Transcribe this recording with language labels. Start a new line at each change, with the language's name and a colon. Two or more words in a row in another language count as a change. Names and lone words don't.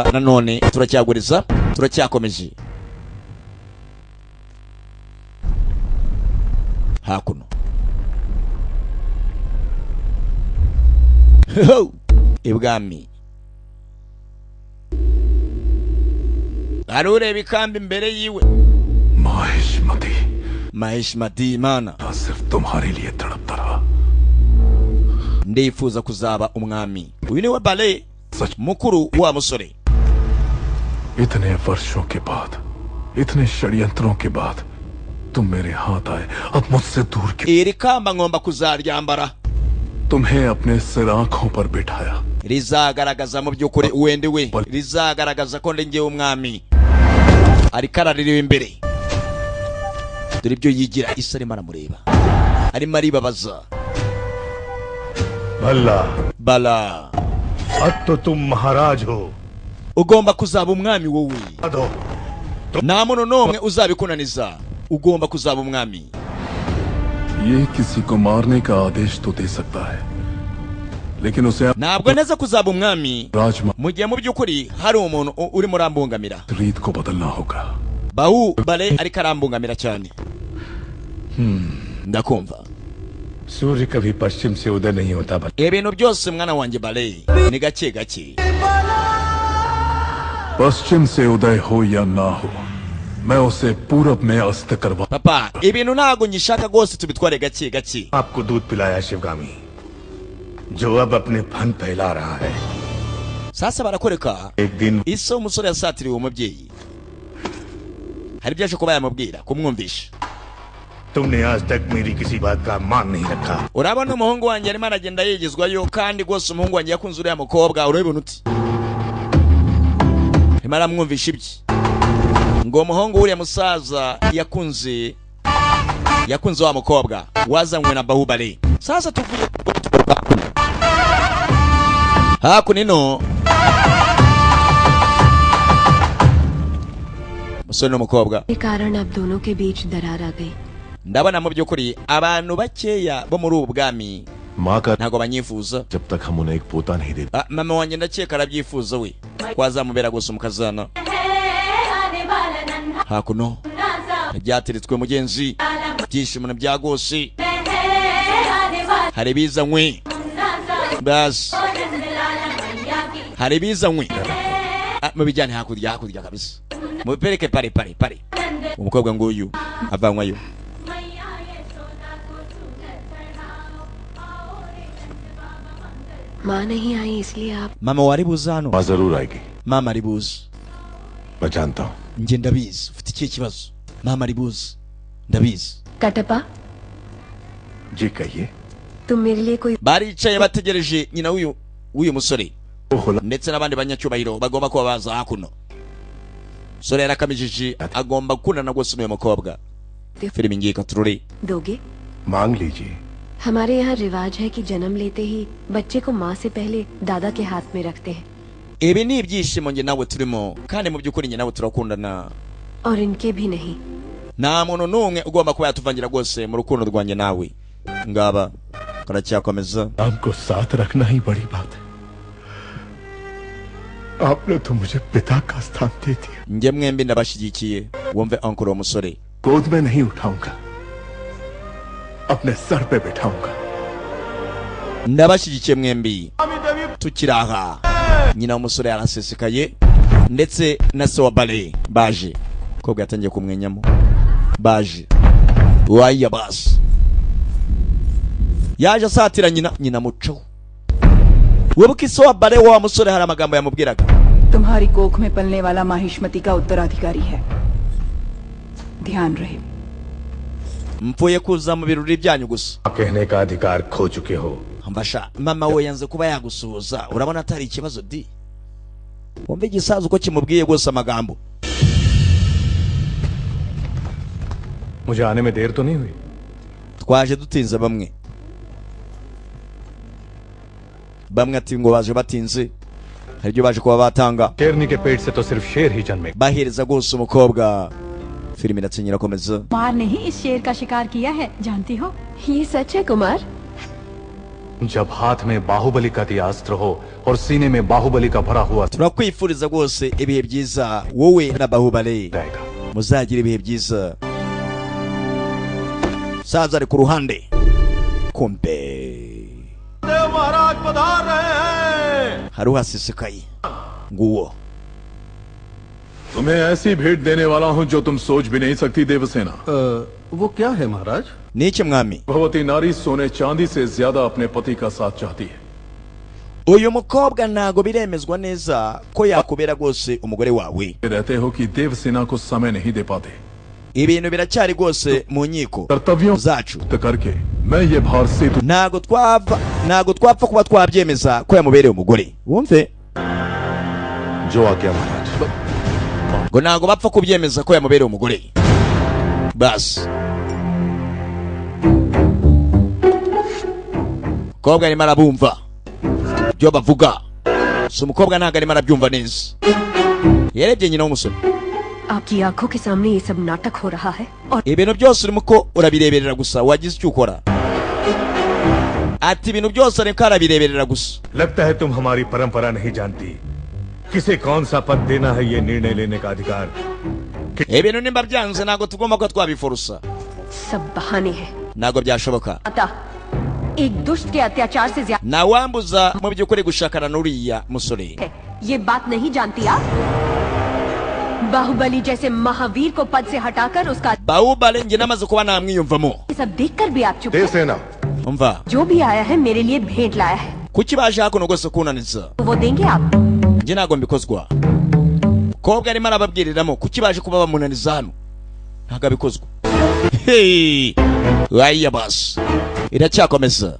Kinyarwanda: Nanone turacyaguriza, turacyakomeje hakuno. Ibwami arureba ikambi imbere yiwe.
Hindi: माहिष्मती, Mahishmati mana, सिर्फ तुम्हारे लिए तड़पता रहा।
Kinyarwanda: ndifuza kuzaba umwami. Uyu niwe Bale mukuru wa musore.
Hindi: इतने वर्षों के बाद, इतने षड्यंत्रों के बाद तुम मेरे हाथ आए, अब मुझसे दूर क्यों?
Kinyarwanda: Iri kamba ngomba kuzaryambara,
Hindi: तुम्हें अपने सिर आंखों पर बिठाया,
Kinyarwanda: rizagaragaza mu byukuri uwende we, rizagaragaza ko ndengewe umwami. Ariko araririwe imbere, dore ibyo yigira. Isa arimo aramureba, arimo aribabaza.
Hindi: भल्ला, Bala अब तो तुम महाराज हो।
Kinyarwanda: ugomba kuzaba umwami wowe,
Hindi: दो,
Kinyarwanda: nta muntu n'umwe uzabikunaniza. Ugomba kuzaba umwami.
Hindi: ये किसी को मारने का आदेश तो दे सकता है, लेकिन उसे
Kinyarwanda: Ntabwo neza kuzaba umwami
Hindi: राजमा
Kinyarwanda: mu gihe mu byukuri hari umuntu urimo urambungamira.
Hindi: रीत को बदलना होगा।
Kinyarwanda: Bahubale ariko arambungamira cyane. Ndakumva.
Hindi: सूर्य कभी पश्चिम से उदय नहीं होता।
Kinyarwanda: Ibintu byose mwana wanjye Bale ni gake gake.
Hindi: पश्चिम से उदय हो या ना हो, मैं उसे पूरब में अस्त करवा।
Kinyarwanda: Papa, ibintu ntago nyishaka rwose tubitware gake gake.
Hindi: आपको दूध पिलाया शिवगामी, जो अब अपने फन फैला रहा है।
Kinyarwanda: sasa barakoreka ise umusore yasatiriwe umubyeyi hari byaje kuba yamubwira kumwumvisha
Hindi: तुमने आज तक मेरी किसी बात का मान नहीं रखा
Kinyarwanda: urabona umuhungu wanjye arimo aragenda yigizwayo kandi rwose umuhungu wanjye yakunze uriya mukobwa urabibona uti arimo aramwumvisha ibye ngo umuhungu uriya musaza yakunze wa mukobwa wazanywe na Bahubali sasa tuvuye hakunino musore n'umukobwa
Hindi: के कारण अब दोनों के बीच दरार आ गई
Kinyarwanda: ndabona mu by'ukuri abantu bakeya bo muri ubu bwami
Hindi: माँ का
Kinyarwanda: ntago banyifuza
Hindi: जब तक हम उन्हें एक पोता नहीं देते
Kinyarwanda: mama wanjye ndakeka arabyifuza we kwazamubera gusa umukazana hakuno byateretswe mugenzi byishimo byagose hari bizanywe bas hari bizanywe mu bijyane hakurya kabisa mupereke pare umukobwa nguyu avanywayo
Hindi: माँ नहीं आई इसलिए आप
Kinyarwanda: mama wari buza hano
Hindi: माँ जरूर आएगी
Kinyarwanda: mama ari buza
Hindi: मैं जानता हूँ
Kinyarwanda: njye ndabizi ufite ikihe kibazo mama ari buza ndabizi
Hindi: कटपा जी कहिए तुम मेरे लिए कोई
Kinyarwanda: baricaye bategereje nyina w'uyu musore ndetse n'abandi banyacyubahiro bagomba kuba baza hakuno sore yarakamijije agomba gukundana rwose n'uyu mukobwa filimi ngiye katurore
Hindi: दोगे मांग लीजिए हमारे यहाँ रिवाज है कि जन्म लेते ही बच्चे को माँ से पहले दादा के हाथ में रखते हैं
Kinyarwanda: ibi ni ibyishimo njye nawe turimo kandi mu by'ukuri njye nawe turakundana
Hindi: और इनके भी नहीं
Kinyarwanda: nta muntu n'umwe ugomba kuba yatuvangira rwose mu rukundo rwanjye nawe ngaba karacyakomeza
Hindi: आपको साथ रखना ही बड़ी बात है आपने तो मुझे पिता का स्थान दे दिया
Kinyarwanda: njye mwembi ndabashyigikiye wumve uncle umusore
Hindi: गोद में नहीं उठाऊंगा अपने सर पे बिठाऊंगा
Kinyarwanda: ndabashyigikiye mwembi tukiri aha nyina w'umusore yarasesekaye ndetse na se wa bale baje kobwa yatangiye kumwenyamo baje waya basi yaje asatira nyina muco wibuka ise wa bale wa musore hari amagambo yamubwiraga
Hindi: तुम्हारी कोख में पलने वाला माहिष्मति का उत्तराधिकारी है ध्यान रहे
Kinyarwanda: mpfuye kuza mu birori byanyu gusa
Hindi: कहने का अधिकार खो चुके हो
Kinyarwanda: mbasha mama we yanze kuba yagusuhuza urabona atari ikibazo di wumve igisaza uko kimubwiye rwose amagambo
Hindi: मुझे आने में देर तो नहीं हुई
Kinyarwanda: twaje dutinze bamwe ati ngo baje batinze hari ibyo baje kuba batanga
Hindi: शेरनी के पेट से तो सिर्फ शेर ही जन्मे
Kinyarwanda: bahereza rwose umukobwa filimi iratsinyira akomeza
Hindi: कुमार ने ही इस शेर का शिकार किया है जानती हो ये सच है कुमार जब हाथ में बाहुबली का दियास्त्र हो और सीने में बाहुबली का भरा हुआ
Kinyarwanda: turakwifuriza rwose ibihe byiza wowe na Bahubali
Hindi: रहेगा
Kinyarwanda: muzagira ibihe byiza saza ari ku ruhande kumbe
Hindi: महाराज पधार रहे हैं
Kinyarwanda: hari uhasesekaye nguwo
Hindi: तुम्हें ऐसी भेंट देने वाला हूं जो तुम सोच भी नहीं सकती देवसेना वो क्या है महाराज
Kinyarwanda: niki mwami
Hindi: भगवती नारी सोने चांदी से ज्यादा अपने पति का साथ चाहती है
Kinyarwanda: uyu mukobwa ntago biremezwa neza ko yakubera rwose umugore wawe
Hindi: रहते हो कि देवसेना को समय नहीं दे पाते
Kinyarwanda: ibintu biracyari rwose mu nkiko
Hindi: कर्तव्यों
Kinyarwanda: zacu
Hindi: करके मैं ये भार सेतु
Kinyarwanda: ntago twapfa kuba twabyemeza ko yamubereye umugore wumve
Hindi: जो आज्ञा महाराज
Kinyarwanda: ngo ntago bapfa kubyemeza ko yamubereye umugore basi umukobwa arimo arabumva ibyo bavuga si umukobwa ntago arimo arabyumva neza yarebye nyina w'umusore
Hindi: आपकी आंखों के सामने ये सब नाटक हो रहा है और
Kinyarwanda: ibintu byose urimo ko urabireberera gusa wagize icyo ukora ati ibintu byose ariko arabireberera gusa
Hindi: लगता है तुम हमारी परंपरा नहीं जानती किसे कौन सा पद देना है ये निर्णय लेने का अधिकार
Kinyarwanda: ibintu nimba byanze ntago tugomba kuba twabifurusa
Hindi: सब बहाने हैं
Kinyarwanda: ntago byashoboka
Hindi: अतः एक दुष्ट के अत्याचार से ज्यादा
Kinyarwanda: ntawambuza mu by'ukuri gushakana n'uriya musore
Hindi: है ये बात नहीं जानती आप बाहुबली जैसे महावीर को पद से हटाकर उसका
Kinyarwanda: Bahubali njye namaze kuba namwiyumvamo
Hindi: ये सब देखकर भी आप चुप हैं। देवसेना
Kinyarwanda: umva
Hindi: जो भी आया है मेरे लिए भेंट लाया है
Kinyarwanda: kuki baje hakuno rwose kunaniza
Hindi: वो देंगे आप
Kinyarwanda: njye ntago mbikozwa. Kobwa arimo arababwiriramo kuki baje kuba bamunaniza hano, ntago abikozwa. Hey, waya bas, iracyakomeza.